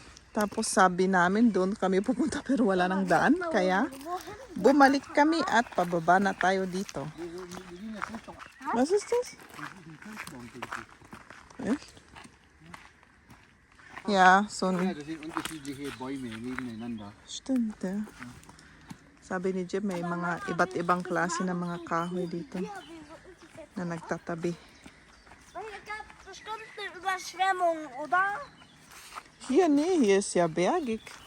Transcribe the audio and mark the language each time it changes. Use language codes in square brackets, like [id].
[tl] Tapos sabi namin doon kami pupunta pero wala nang daan. Kaya bumalik kami at pababa na tayo dito. [de] Was ist das? Echt? Ja, so Ja, ein... das sind unterschiedliche Bäume nebeneinander. Stimmt, ja. [tl] Sabi ni Jeb, may mga iba't ibang klase ng mga kahoy dito [de] Ja, wieso ist es jetzt? [tl] na nagtatabi. [de] Weil hier gab es bestimmt eine Überschwemmung, oder? Hier, nee, hier ist ja bergig.